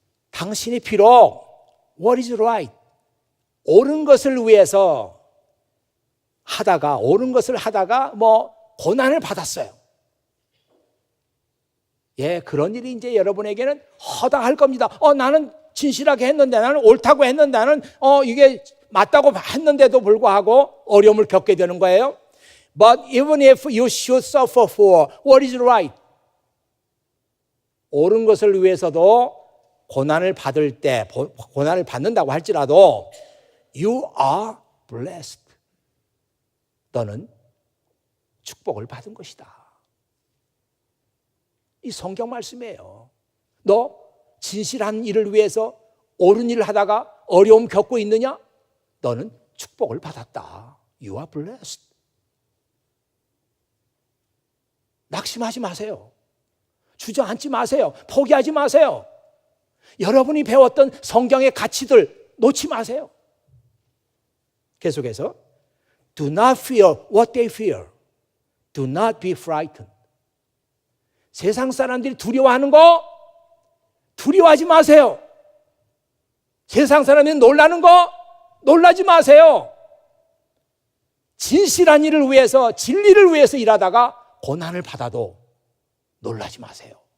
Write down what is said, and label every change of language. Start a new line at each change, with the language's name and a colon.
Korean: 당신이 비록
English: what is right,
Korean: 옳은 것을 위해서 옳은 것을 하다가 뭐 고난을 받았어요. 예, 그런 일이 이제 여러분에게는 허다할 겁니다. 나는 진실하게 했는데, 나는 옳다고 했는데, 나는 이게 맞다고 했는데도 불구하고 어려움을 겪게 되는 거예요.
English: But even if you should suffer for what is right,
Korean: 옳은 것을 위해서도 고난을 받을 때, 고난을 받는다고 할지라도
English: you are blessed.
Korean: 너는 축복을 받은 것이다. 이 성경 말씀이에요. 너 진실한 일을 위해서 옳은 일을 하다가 어려움 겪고 있느냐? 너는 축복을 받았다.
English: You are blessed.
Korean: 낙심하지 마세요. 주저앉지 마세요. 포기하지 마세요. 여러분이 배웠던 성경의 가치들 놓지 마세요. 계속해서
English: Do not fear what they fear. Do not be frightened.
Korean: 세상 사람들이 두려워하는 거 두려워하지 마세요. 세상 사람들이 놀라는 거 놀라지 마세요. 진실한 일을 위해서, 진리를 위해서 일하다가 고난을 받아도 놀라지 마세요.